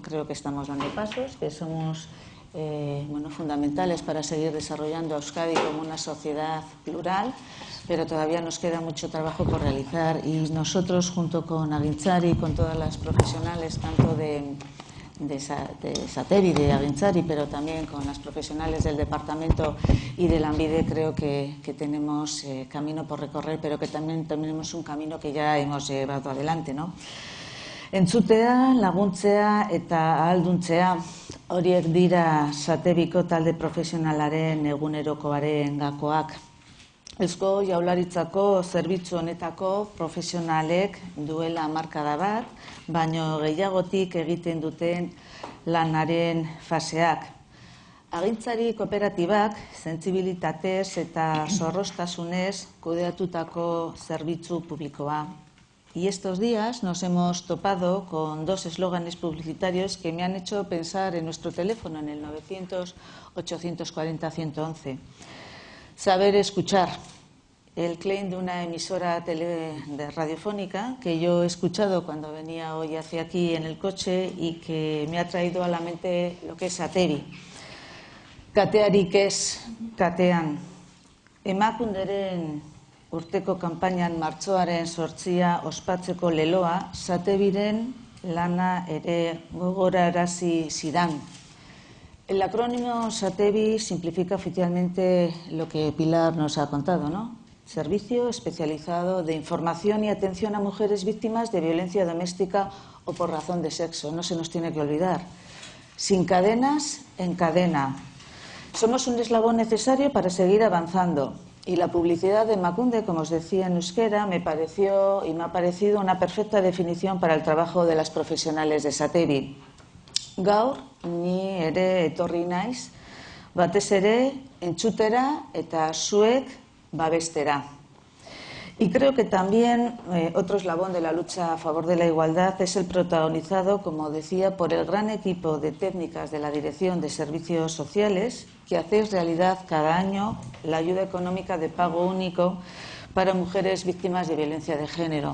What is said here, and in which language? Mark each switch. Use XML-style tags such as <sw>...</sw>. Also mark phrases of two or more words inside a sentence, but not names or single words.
<es>Creo que estamos dando pasos, que somos fundamentales para seguir desarrollando a Euskadi como una sociedad plural, pero todavía nos queda mucho trabajo por realizar, y nosotros, junto con Agintzari y con todas las profesionales, tanto de Satevi, de Agintzari, pero también con las profesionales del departamento y de Lanbide, creo que tenemos camino por recorrer, pero que también tenemos un camino que ya hemos llevado adelante, ¿no?</es> <eu>Entzutea, laguntzea eta ahalduntzea, horiek dira Sateviko talde profesionalaren egunerokoaren gakoak. Eusko Jaurlaritzako zerbitzu honetako profesionalek duela hamarkada bat, baino gehiagotik egiten duten lanaren faseak. Agintzari kooperatibak sentzibilitatez eta zorroztasunez kudeatutako zerbitzu publikoa.</eu> <es>Y estos días nos hemos topado con dos eslóganes publicitarios que me han hecho pensar en nuestro teléfono, en el 900-840-111. Saber escuchar, el claim de una emisora radiofónica que yo he escuchado cuando venía hoy hacia aquí en el coche y que me ha traído a la mente lo que es Satevi.</es> <eu>Katearik ez, katean. Emakunderen urteko kanpainan martxoaren 8 ospatzeko leloa Sateviren lana ere gogorarazi zidan.</eu> <es>El acrónimo Satevi simplifica oficialmente lo que Pilar nos ha contado, ¿no? Servicio especializado de información y atención a mujeres víctimas de violencia doméstica o por razón de sexo. No se nos tiene que olvidar. Sin cadenas, en cadena. Somos un eslabón necesario para seguir avanzando. Y la publicidad de Emakunde, como os decía en euskera, me pareció y me ha parecido una perfecta definición para el trabajo de las profesionales de Satevi.</es> <eu>Gaur, ni ere etorri naiz, batez ere entzutera eta zuek babestera.</eu> <es>Y creo que también otro eslabón de la lucha a favor de la igualdad es el protagonizado, como decía, por el gran equipo de técnicas de la Dirección de Servicios Sociales, que hacéis realidad cada año la ayuda económica de pago único para mujeres víctimas de violencia de género.</es>